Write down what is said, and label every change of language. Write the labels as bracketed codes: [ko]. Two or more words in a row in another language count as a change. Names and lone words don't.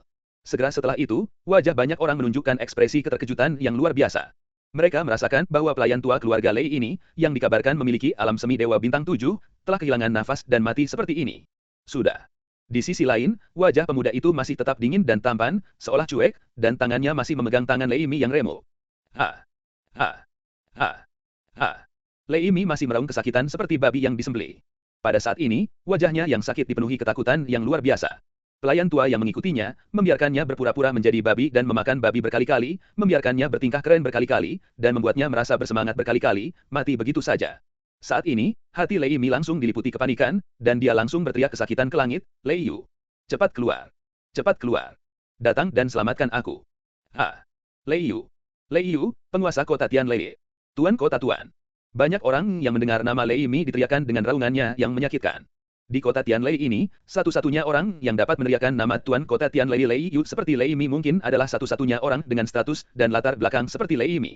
[id] Segera setelah itu, wajah banyak orang menunjukkan ekspresi keterkejutan yang luar biasa. Mereka merasakan bahwa pelayan tua keluarga Lei ini, yang dikabarkan memiliki alam semi dewa bintang 7, telah kehilangan nafas dan mati seperti ini. Sudah. Di sisi lain, wajah pemuda itu masih tetap dingin dan tampan, seolah cuek, dan tangannya masih memegang tangan Lei Mi yang remuk. Ha! Ha! Ha! Ha! Lei Mi masih meraung kesakitan seperti babi yang disembelih. Pada saat ini, wajahnya yang sakit dipenuhi ketakutan yang luar biasa. Pelayan tua yang mengikutinya, membiarkannya berpura-pura menjadi babi dan memakan babi berkali-kali, membiarkannya bertingkah keren berkali-kali, dan membuatnya merasa bersemangat berkali-kali, mati begitu saja. Saat ini, hati Lei Mi langsung diliputi kepanikan, dan dia langsung berteriak kesakitan ke langit, Lei Yu. Cepat keluar. Cepat keluar. Datang dan selamatkan aku. Ha! Lei Yu. Lei Yu, penguasa kota Tianlei. Tuan kota tuan. Banyak orang yang mendengar nama Lei Mi diteriakkan dengan raungannya yang menyakitkan. Di kota Tianlei ini, satu-satunya orang yang dapat meneriakkan nama Tuan Kota Tianlei Lei Yu seperti Lei Mi mungkin adalah satu-satunya orang dengan status dan latar belakang seperti Lei Mi.